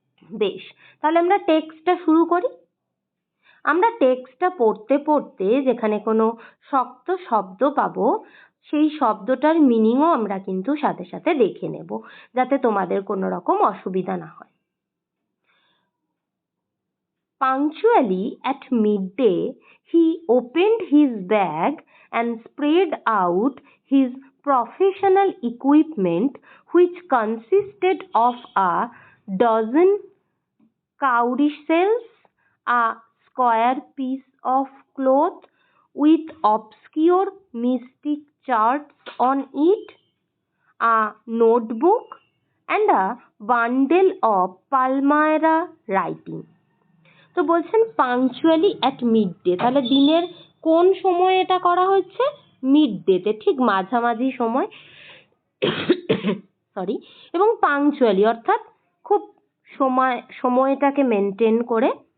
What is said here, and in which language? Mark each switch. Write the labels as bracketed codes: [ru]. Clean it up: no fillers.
[bn] বেশ, তাহলে আমরা টেক্সটটা শুরু করি। আমরা টেক্সটটা পড়তে পড়তে যেখানে কোনো শক্ত শব্দ পাবো সেই শব্দটার মিনিংও আমরা কিন্তু সাথে সাথে দেখে নেব, যাতে তোমাদের কোনো রকম অসুবিধা না হয়। [en] Punctually at midday, he opened his bag and spread out his professional equipment, which consisted of a dozen codicils, a square piece of cloth with obscure mystic charts on it, a notebook, and a bundle of Palmyra writing. [bn] তো বলছেন [en] punctually at mid day, [bn] তাহলে দিনের কোন সময় এটা করা হচ্ছে? Mid ডেতে, ঠিক মাঝামাঝি সময়। সরি, এবং পাংচুয়ালি অর্থাৎ খুব সময়টাকে মেনটেন করে